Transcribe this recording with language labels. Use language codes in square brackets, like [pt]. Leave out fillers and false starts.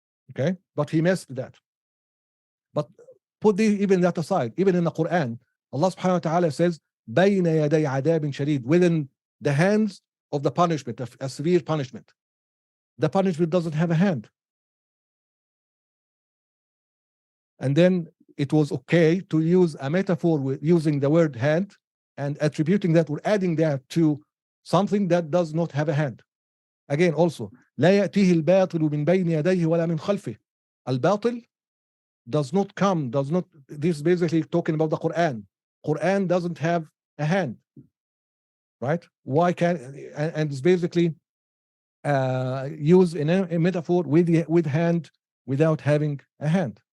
[en] Okay, but he missed that. But put even that aside, even in the Quran, Allah subhanahu wa ta'ala says, [ar] بَيْنَ يَدَيْ عَذَابٍ شَدِيدٍ, [en] within the hands of the punishment, a severe punishment. The punishment doesn't have a hand. And then it was okay to use a metaphor with using the word hand and attributing that or adding that to something that does not have a hand. Again, also, [ar] لا يأتيه الباطل من بين يديه ولا من خلفه. [en] Al-batil does not come, this is basically talking about the Quran. Quran doesn't have a hand, right? Why can't, and it's basically used in a metaphor with hand without having a hand.